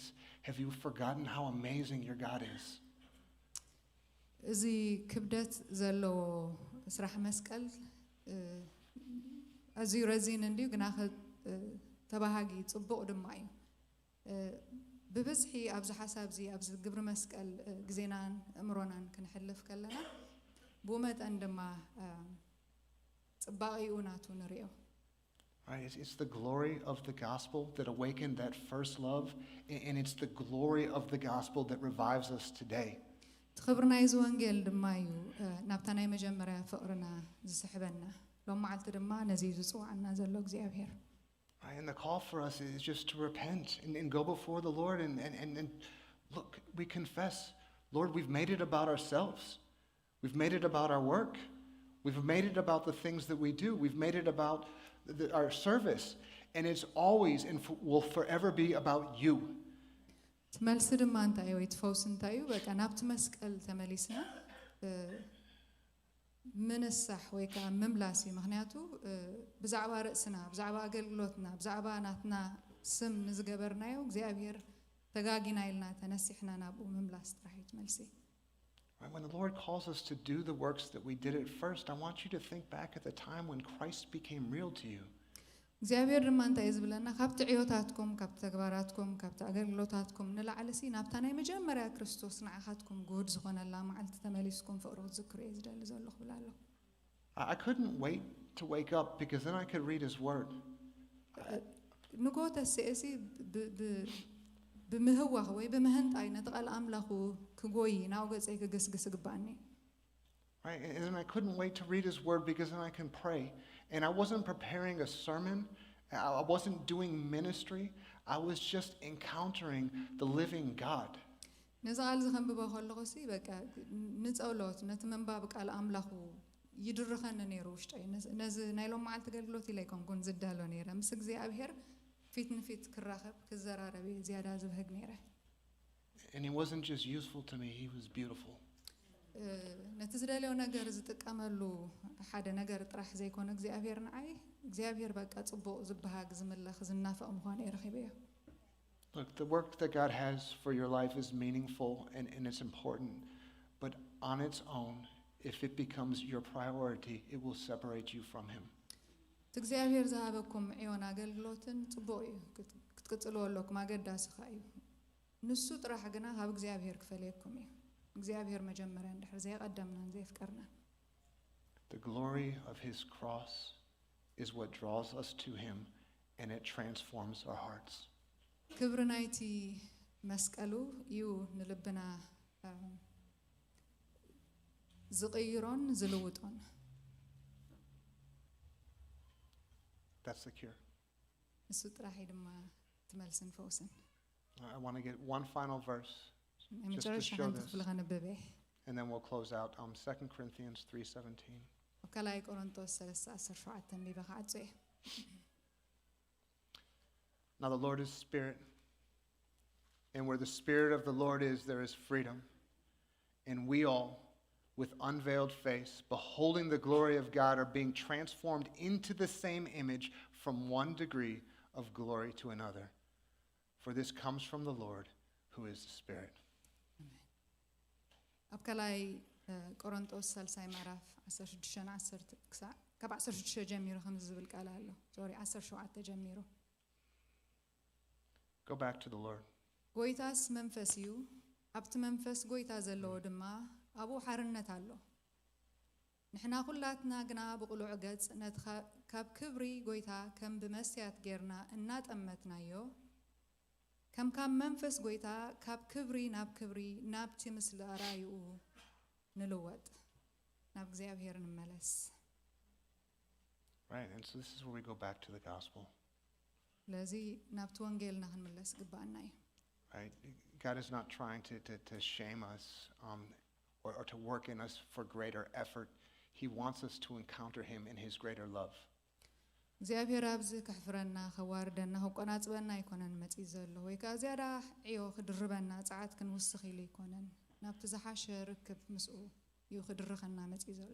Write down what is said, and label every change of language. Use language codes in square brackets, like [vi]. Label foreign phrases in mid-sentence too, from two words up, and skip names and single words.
[en] Have you forgotten how amazing your God is? [ti] እዚ ክብደት ዘለዎ ስራሕ መስቀል ኣዝዩ ረዚን እንዲሁ ግና ተባሃጊ ጽቡቕ ድማ እዩ ብብዝሒ ኣብዚ ሓሳብ እዚ ኣብዚ ግብሪ መስቀል ግዜናን እምሮናን ክንሕልፍ ከለና ብመጠን ድማ ጽባቂኡ ናቱ ንሪኦ [en] Right, it's the glory of the gospel that awakened that first love, and it's the glory of the gospel that revives us today. [ti] ትኽብሪ ናይ እዚ ወንጌል ድማ እዩ ናብታ ናይ መጀመርያ ፍቕርና ዝስሕበና ሎም መዓልቲ ድማ ነዚ ዝፅዋዓና ዘሎ እግዚአብሔር [en] Right, and the call for us is just to repent and go before the Lord and look, we confess, Lord, we've made it about ourselves. We've made it about our work. We've made it about the things that we do. We've made it about our service. And it's always and will forever be about you. [ti] መልሲ ድማ እንታይ ወይ ትፈውስ እንታይ እዩ በቃ ናብቲ መስቀል ተመሊስና ምንሳሕ ወይ ከዓ ምምላሲ ምክንያቱ ብዛዕባ ርእስና ብዛዕባ ኣገልግሎትና ብዛዕባ ናትና ስም ንዝገበርናዮ እግዚአብሔር ተጋጊና ኢልና ተነሲሕና ናብኡ ምምላስ ጥራሒት መልሲ [en] Right? When the Lord calls us to do the works that we did at first, I want you to think back at the time when Christ became real to you. [ti] እግዚአብሔር ድማ እንታይ እዩ ዝብለና ካብቲ ዕዮታትኩም ካብቲ ተግባራትኩም ካብቲ ኣገልግሎታትኩም ንላዕለሲ ናብታ ናይ መጀመርያ ክርስቶስ ንዓኻትኩም ጉድ ዝኾነላ መዓልቲ ተመሊስኩም ፍቕሪ ክትዝክሩ እየ ዝደሊ ዘለኹ ብላ ኣለኹ [en] I couldn't wait to wake up because then I could read His Word. [ti] ንጎ ተስእሲ ብምህዋኽ ወይ ብምህንጣይ ነቲ ቃል ኣምላኹ ክጎይ ናብ ገፀይ ክግስግስ ግባእኒ [en] Right? And then I couldn't wait to read His Word because then I can pray. And I wasn't preparing a sermon. I wasn't doing ministry. I was just encountering the living God. [ti] ነዚ ቃል ዝኸንብቦ ከለኹ ሲ በቃ ንፀውሎት ነቲ መንባብ ቃል ኣምላኹ ይድርኸኒ ነይሩ ውሽጠይ ነዚ ናይ ሎም መዓልቲ ኣገልግሎት ኢለ ኣይኮንኩን ዝዳሎ ነይረ ምስ እግዚኣብሔር ፊት ንፊት ክራኸብ ክዘራረብ እየ ዝያዳ ዝብህግ ነይረ [en] And He wasn't just useful to me, He was beautiful. [ti] ነቲ ዝደልዮ ነገር ዝጥቀመሉ ሓደ ነገር ጥራሕ ዘይኮነ እግዚኣብሔር ንዓይ እግዚኣብሔር በቃ ጽቡቕ ዝበሃግ ዝምለኽ ዝናፈቕ ምዃኑ የረኺበዮ [en] Look, the work that God has for your life is meaningful and it's important, but on its own, if it becomes your priority, it will separate you from Him. [ti] እግዚአብሔር ዝሃበኩም ዕዮን ኣገልግሎትን ጽቡቕ እዩ ክትቅጽልዎ ኣለኩም ኣገዳሲ ኸ እዩ ንሱ ጥራሕ ግና ካብ እግዚኣብሔር ክፈልየኩም እዩ እግዚአብሔር መጀመሪያ እንድሕር ዘይቀደምናን ዘይፍቀርናን [en] The glory of His cross is what draws us to Him and it transforms our hearts. [ti] ክብሪ ናይቲ መስቀሉ እዩ ንልብና ዝቕይሮን ዝልውጦን [en] That's the cure. [ti] እሱ ጥራሕ ድማ ትመልስን ፈውስን [en] I want to get one final verse [ti] መጨረሻ ሓንቲ ክፍሊ ኸንብብ እየ [en] and then we'll close out 2 Corinthians 3:17. [ti] ኣብ ካልኣይ ቆሮንቶስ 3:17 ንቢበ ክዓጽ እየ [en] Now the Lord is Spirit, and where the Spirit of the Lord is, there is freedom. And we all, with unveiled face, beholding the glory of God, are being transformed into the same image from one degree of glory to another. For this comes from the Lord, who is the Spirit. [ti] ኣብ ካልኣይ ቆሮንቶስ 30 ምዕራፍ 16 ክሳብ ካብ 16 ጀሚሩ ከምዚ ዝብል ቃል ኣሎ ሶሪ 17 ጀሚሩ [en] Go back to the Lord. [ti] ጎይታስ መንፈስ እዩ ኣብቲ መንፈስ ጎይታ ዘለዎ ድማ ኣብኡ ሓርነት ኣሎ ንሕና ኩላትና ግና ብቕሉዕ ገጽ ነቲ ካብ ክብሪ ጎይታ ከም ብመስትያት ጌርና እናጠመትናዮ ከም ካብ መንፈስ ጎይታ ካብ ክብሪ ናብ ክብሪ ናብቲ ምስሊ ኣራይኡ ንልወጥ ናብ እግዚአብሔር ንመለስ [en] Right, and so this is where we go back to the gospel. [ti] ለዚ ናብቲ ወንጌልና ክንመለስ ግባእና እዩ [en] Right? God is not trying to shame us or to work in us for greater effort. He wants us to encounter Him in His greater love. [ti] እግዚአብሔር ኣብዚ ክሕፍረና ከዋርደና ከቆናጽበና ኣይኮነን መጺእ ዘሎ ወይ ከዓ ዝያዳ ዕዮ ክድርበና ጸዓት ክንውስኽ ኢሉ ኣይኮነን ናብቲ ዝሓሸ ርክብ ምስኡ እዩ ክድርኸና መጺእ ዘሎ